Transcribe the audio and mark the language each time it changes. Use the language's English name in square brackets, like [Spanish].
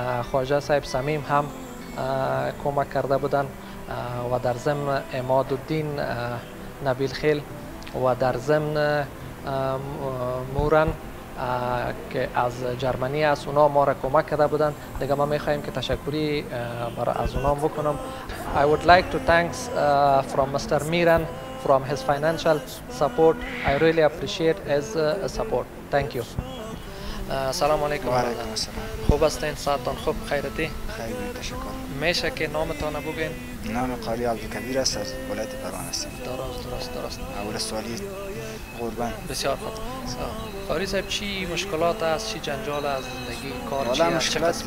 [Persian] خواجه صاحب صمیم هم کمک کرده بودن و در ضمن عمادالدین نبیل خیل و در ضمن مورن که از جرمنی است، اونا ما را کمک کرده بودن. دیگه ما میخوایم که تشکری برای از اونا بکنم. [English] I would like to thanks from Mr. Miran from his financial support. I really appreciate his support. Thank you. [Persian] سلام علیکم. و علیکم السلام. خوب هستین؟ ساعتان خوب؟ خیرتی؟ خیلی تشکر. میشه که نامتان بگین؟ نام قاری عبدالکبیر است، از ولایت پروان هستم. درست. اول سوالی قربان. بسیار خوب. قاری صاحب، چی مشکلات است، چی جنجال از زندگی، کار چی است؟